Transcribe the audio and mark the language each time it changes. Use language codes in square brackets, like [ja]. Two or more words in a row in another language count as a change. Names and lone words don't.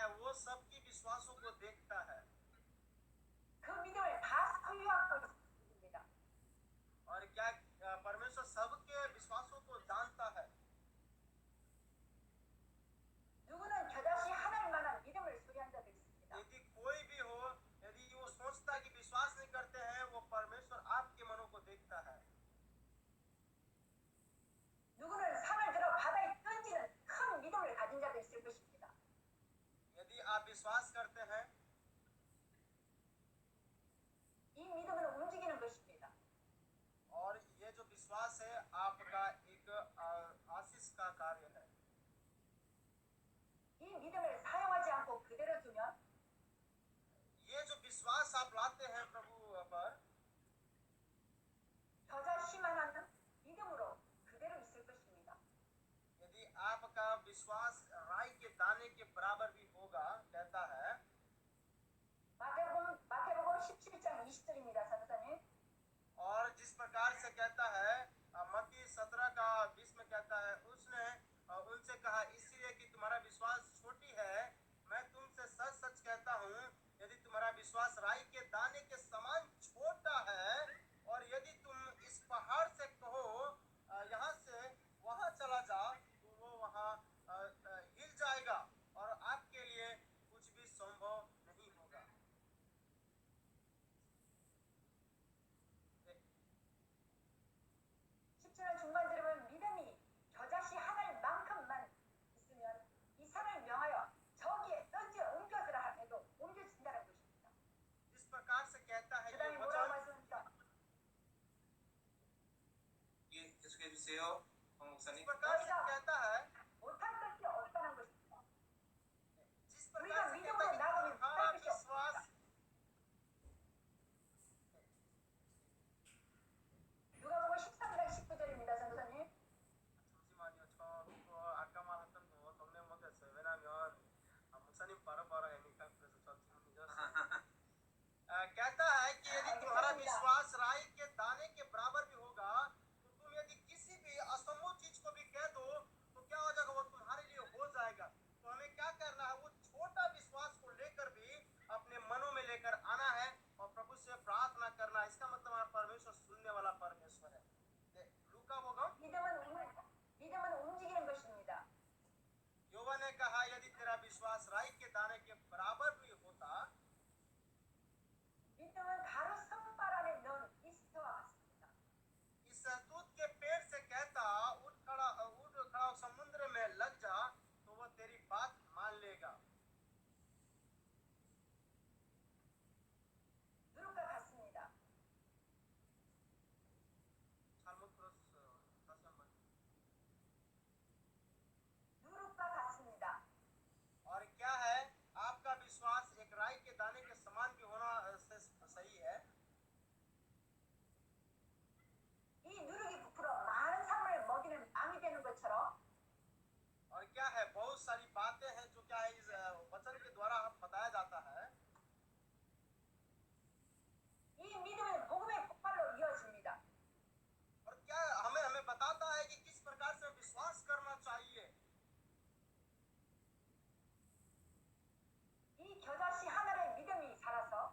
[hi] वो सबकी विश्वासों को देखता है [ko] 그 믿음을 다 소유하고 있습니다. [hi] और क्या परमेश्वर सबके विश्वासों को जानता है। [ko] 누구는 겨자씨 하나님만한 믿음을 소유한 자도 있습니다. [hi] यदि कोई भी हो, यदि वो सोचता कि विश्वास नहीं करते हैं, वो परमेश्वर आपके मनों को देखता है। [ko] 누구는 산을 들어 바다에 던지는 큰 믿음을 가진 자도 있을 것입니다. [hi] यदि आप विश्वास करते हैं, [ko] 이 믿음은 움직이는 것입니다. [hi] और ये जो विश्वास है आपका एक आशीष का कार्य है। [ko] 이 믿음을 사용하지 않고 그대로 두면 [hi] ये जो विश्वास आप लाते हैं प्रभु पर, [ko] 겨자씨만한 믿음으로 그대로 있을 것입니다. [hi] यदि आपका विश्वास राई के दाने के बराबर भी होगा, कहता है [ko] 마태복음 17장 20절입니다. 선생님. [hi] और जिस प्रकार से कहता है मत्ती 17 का 20 में कहता है, उसने उनसे कहा, इसलिए कि तुम्हारा विश्वास छोटी है, मैं तुमसे सच सच कहता हूँ, यदि तुम्हारा विश्वास राई के दाने के समान छोटा है, और यदि तुम इस पहाड़ से कहो यहाँ से वहाँ चला जा, तो वो वहाँ हिल जाएगा और आपके लिए कुछ भी संभव नहीं होगा। [ko] 17절 중반 들으면 믿음이 겨자씨 하나만큼만 있으면 이 산을 명하여 저기에 던져 옮겨서라 해도 옮겨진다는 것입니다. [hi] इस प्रकार से कहता है [ko] 그다음에 [hi] ये [ko] 뭐라고 [hi] वचन। [ko] 말씀합니까? 예, 계속해 주세요, 황 [hi] इस [ko] 목사님. [hi] प्रकार से कहता है, [ko] 못할 것이 없다는 것입니다. [hi] जिस प्रकार से कहता है कि तुम्हारा विश्वास, [ko] 누가복음 13장 19절입니다. 선생님. 잠시만요. 저 아까 말했던 거 동네 못했어요. 왜냐면 목사님 바로바로 하니까 그래서 저 질문 잊었어요. [hi] कहता है कि यदि तुम्हारा विश्वास राई के दाने के बराबर भी होगा, तो तुम यदि किसी भी असंभव चीज को भी कह दो तो क्या हो जाएगा, वो तुम्हारे लिए हो जाएगा। तो हमें क्या करना है, वो छोटा विश्वास को लेकर भी अपने मनों में लेकर आना है और प्रभु से प्रार्थना करना है। इसका मतलब हमारा परमेश्वर सुनने वाला परमेश्वर है। लूका होगा, [ko] 믿음은 움직이는 것입니다. [hi] योवा ने कहा, यदि तेरा विश्वास राई के दाने के बराबर भी होता, [ko] 믿음은 가루 성발 안에 넣은 이스트와 같습니다. [hi] इस दूध के पेड़ से कहता उठ खड़ा समुद्र में लग जा, तो वो तेरी बात मान लेगा। [ko] 누룩과 같습니다. 잘못 들었어요. 다시 한번. 누룩과 같습니다. [hi] और क्या है, आपका विश्वास एक राई के दाने के समान भी होना से सही है। [ko] 이 누룩이 부풀어 많은 사람을 먹이는 암이 되는 것처럼 [hi] और क्या है, बहुत सारी बातें हैं जो क्या है इस वचन के द्वारा हम बताया जाता है। [ko] 이 믿음은 복음의 폭발로 이어집니다. [hi] और क्या हमें बताता है कि किस प्रकार से विश्वास करना चाहिए। [ko] 이 겨자씨 하나의 믿음이 살아서